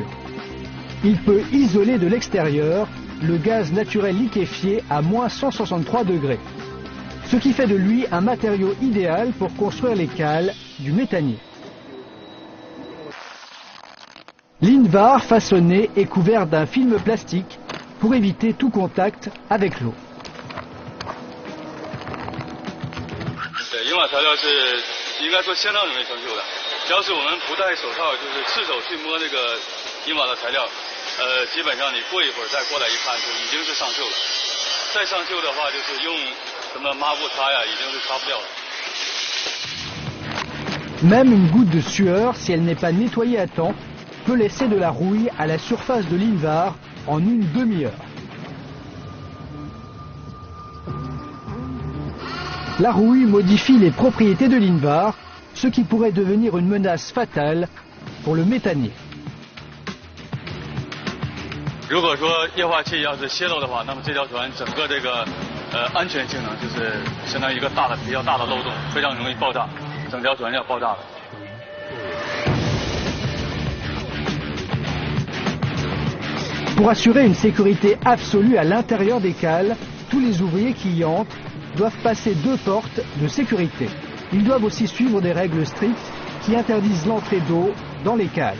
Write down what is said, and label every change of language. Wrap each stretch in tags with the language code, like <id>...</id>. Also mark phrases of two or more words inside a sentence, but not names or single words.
<fr>Il peut isoler de l'extérieur le gaz naturel liquéfié à moins 163 degrés, ce qui fait de lui un matériau idéal pour construire les cales du méthanier. L'Invar façonné est couvert d'un film plastique pour éviter tout contact avec l'eau.</fr> <zh>银瓦材料是应该说相当容易生锈的，只要是我们不戴手套，就是赤手去摸那个银瓦的材料，基本上你过一会儿再过来一看，就已经是上锈了。再上锈的话，就是用什么抹布擦呀，已经是擦不掉了。</zh> <fr>Même une goutte de sueur, si elle n'est pas nettoyée à temps, peut laisser de la rouille à la surface de l'Invar en une demi-heure. La rouille modifie les propriétés de l'Invar, ce qui pourrait devenir une menace fatale pour le méthanier.</fr> <zh>如果说液化气要是泄漏的话，那么这条船整个这个安全性能就是相当于一个比较大的漏洞，非常容易爆炸，整条船要爆炸了。</zh> <fr>Pour assurer une sécurité absolue à l'intérieur des cales, tous les ouvriers qui y entrent doivent passer 2 portes de sécurité. Ils doivent aussi suivre des règles strictes qui interdisent l'entrée d'eau dans les cales.</fr>